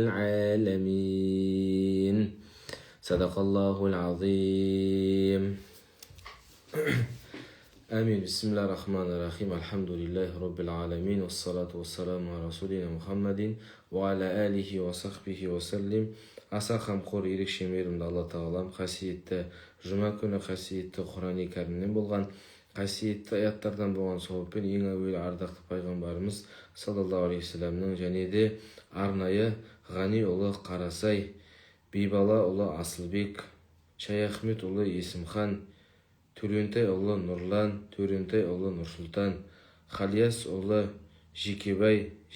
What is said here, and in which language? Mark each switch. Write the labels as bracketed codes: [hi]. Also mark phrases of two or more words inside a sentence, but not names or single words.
[ar] العالمين صدق الله العظيم آمين بسم الله الرحمن الرحيم الحمد لله رب العالمين والصلاة والسلام على رسولنا محمد وعلى آله وصحبه وسلم [kk] аса қамқор ерекше мейірімді Алла тағалам қасиетті жұма күні қасиетті Құран-ы кәрімнен болған қасиетті аяттардан болған сауаппен ең әуелі ардақты пайғамбарымыз [ar] صلى الله عليه وسلمның [kk] және де арнайы Ғаниұлы Қарасай, Бибалаұлы Асылбек, Шаяхметұлы Есімхан, Төлентайұлы Нұрлан, Төлентайұлы Нұрсұлтан, Қалиясұлы Жекебай,